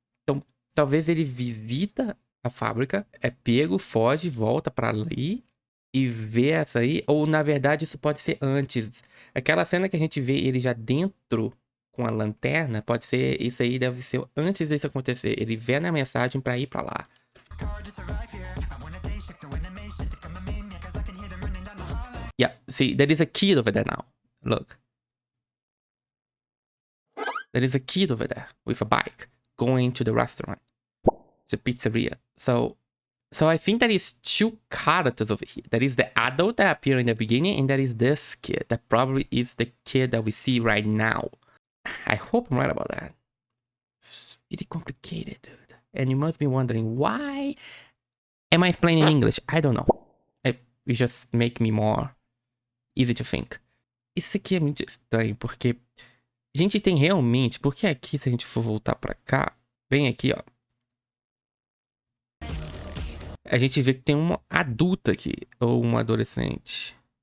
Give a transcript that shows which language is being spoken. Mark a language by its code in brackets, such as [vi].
[pt] Então talvez ele visita a fábrica, é pego, foge, volta pra ali e vê essa aí. Ou na verdade isso pode ser antes. Aquela cena que a gente vê ele já dentro com a lanterna, pode ser, isso aí deve ser antes disso acontecer. Ele vê na mensagem pra ir pra lá. [en] Yeah, see, there is a kid over there now. Look. there is a kid over there with a bike going to the restaurant, the pizzeria. So I think there is two characters over here. There is the adult that appeared in the beginning, and there is this kid that probably is the kid that we see right now. I hope I'm right about that. It's really complicated, dude. And you must be wondering, why am I explaining in English? I don't know. It just make me more easy to think. [pt] Isso aqui é muito estranho, porque a gente tem realmente... Porque aqui, se a gente for voltar pra cá, bem aqui, ó. A gente vê que tem uma adulta aqui, ou uma adolescente.